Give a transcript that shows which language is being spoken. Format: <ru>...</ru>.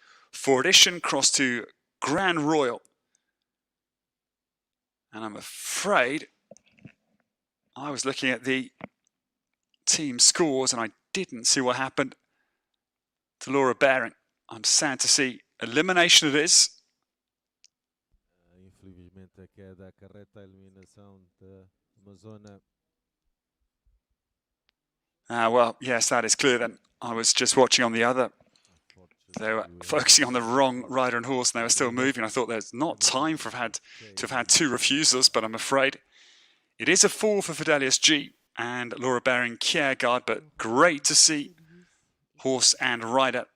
<en>For edition, cross to Grand Royal. And I'm afraid I was looking at the team scores and I didn't see what happened to Laura Bering. I'm sad to see. Elimination it is.</en> <pt>Infelizmente a queda acarreta a eliminação de uma zona.</pt> <en>Well, yes, that is clear then. I was just watching on the other. They were focusing on the wrong rider and horse and they were still moving. I thought there's not time to have had 2 refusals, but I'm afraid it is a fall for Fidelius G and Laura Bering-Kjærgaard, but great to see horse and rider.</en>